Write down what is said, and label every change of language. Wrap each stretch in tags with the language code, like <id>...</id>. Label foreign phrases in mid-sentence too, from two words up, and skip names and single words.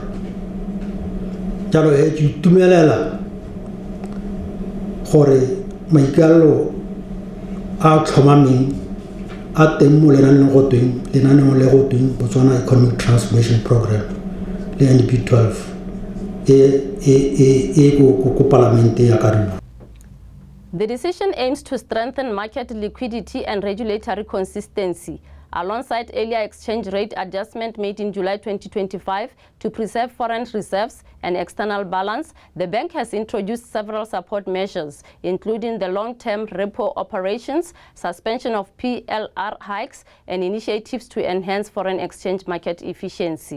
<tn>Jalo ke itumelela gore maikalelo a tlhomameng a teng mo lenaneo le go tweng Botswana Economic Transformation Program le NP 12 e go palamente ya Karibu.</tn> <en>The decision aims to strengthen market liquidity and regulatory consistency alongside earlier exchange rate adjustment made in July 2025 to preserve foreign reserves and external balance. The bank has introduced several support measures, including the long-term repo operations, suspension of PLR hikes, and initiatives to enhance foreign exchange market efficiency.</en>